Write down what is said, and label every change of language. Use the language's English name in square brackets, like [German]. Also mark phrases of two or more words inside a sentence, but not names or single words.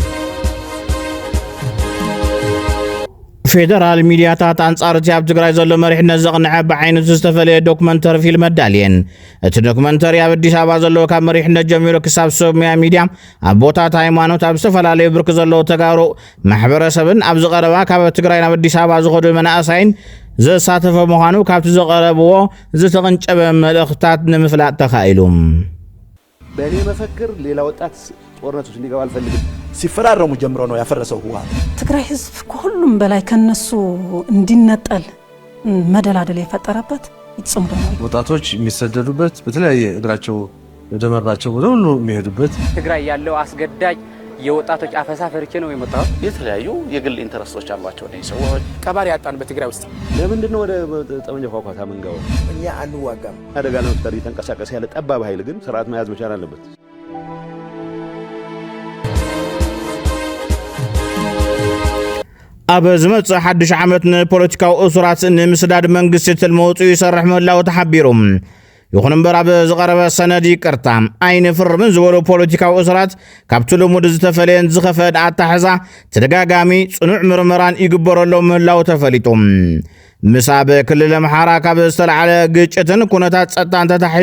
[Tigrinya] ፌደራል ሚድያታት አንጻር እቲ ኣብ ትግራይ ዘሎ መሪሕነት ዘቕንዐ ብዓይነቱ ዝተፈለየ ዶክመንተሪ ፊልም ኣዳልየን እቲ ዶክመንተሪ ኣብ ኣዲስ ኣበባ ዘሎ ካብ መሪሕነት ጀሚሩ ክሳብ ሰሙያ ሚድያ ኣብ ቦታት ሃይማኖት ኣብ ዝተፈላለዩ ብርኪ ዘለዎ ተጋሩ ማሕበረሰብን ኣብ ዝቐረባ ካብ ትግራይ ናብ ኣዲስ ኣበባ ዝኸዱ መናእሰይን ዘሳተፈ ምዃኑ ካብቲ ዘቐረብዎ ዝተቐንጨበ መልእኽትታት ንምፍላጥ ተኻኢሉ [Amharic] በእኔ መፈክር ሌላ ወጣት ጦርነት ውስጥ እንዲገባ አልፈልግም ሲፈራረሙ ጀምሮ ነው ያፈረሰው ህወሓት ትግራይ ህዝብ ከሁሉም በላይ ከነሱ እንዲነጠል መደላደል የፈጠረበት ይጽምዶ ነው ወጣቶች የሚሰደዱበት በተለያየ እግራቸው ወደመራቸው ሁሉ የሚሄዱበት ትግራይ ያለው አስገዳጅ የወጣቶች አፈሳ ፈርቼ ነው የመጣው የተለያዩ የግል ኢንተረስቶች አሏቸው ነው ሰዎች ቀባሪ ያጣን በትግራይ ውስጥ ለምንድን ነው ወደ ጠመንጃ ኳኳታ መንጋው እኛ አንዋጋም አደጋ ለመፍጠር እየተንቀሳቀሰ ያለ ጠባብ ኃይል ግን ስርዓት መያዝ መቻል አለበት [Tigrinya] ኣብ ዝመጽእ ሓድሽ ዓመት ንፖለቲካዊ እሱራት ንምስዳድ መንግስቲ ትልመውፁ ይሰርሕ ምህላው ተሓቢሩ ይኹን እምበር ኣብ ዝቐረበ ሰነድ ይቅርታ ኣይንፍርምን ዝበሉ ፖለቲካዊ እሱራት ካብቲ ልሙድ ዝተፈለየን ዝኸፈድ ኣታሕዛ ተደጋጋሚ ጽኑዕ ምርመራን ይግበረሎም ምህላው ተፈሊጡ ምሳብ ክልል አምሓራ ካብ ዝተለዓለ ግጭትን ኩነታት ጸጥታን ተታሒዙ